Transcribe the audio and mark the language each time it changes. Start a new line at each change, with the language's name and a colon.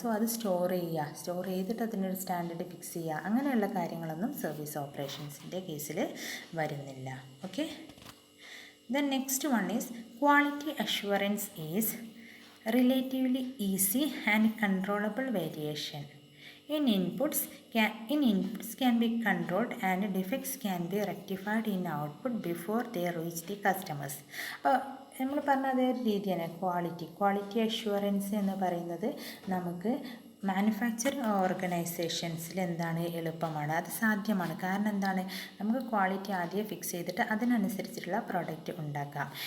Malayalam: So അത് store ചെയ്തിട്ട് അതിനൊരു സ്റ്റാൻഡേർഡ് ഫിക്സ് ചെയ്യുക, അങ്ങനെയുള്ള കാര്യങ്ങളൊന്നും സർവീസ് ഓപ്പറേഷൻസിൻ്റെ കേസിൽ വരുന്നില്ല.
English: Okay, the next one is quality assurance is relatively easy and controllable variation in inputs can be controlled and defects can be rectified in output before they reach the customers.
Malayalam: അപ്പോൾ നമ്മൾ പറഞ്ഞ അതേ രീതിയാണ് quality assurance എന്ന് പറയുന്നത് നമുക്ക് manufacturing ഓർഗനൈസേഷൻസിൽ എന്താണ് എളുപ്പമാണ്, അത് സാധ്യമാണ്. കാരണം എന്താണ്, നമുക്ക് ക്വാളിറ്റി ആദ്യം ഫിക്സ് ചെയ്തിട്ട് അതിനനുസരിച്ചിട്ടുള്ള പ്രോഡക്റ്റ് ഉണ്ടാക്കാം.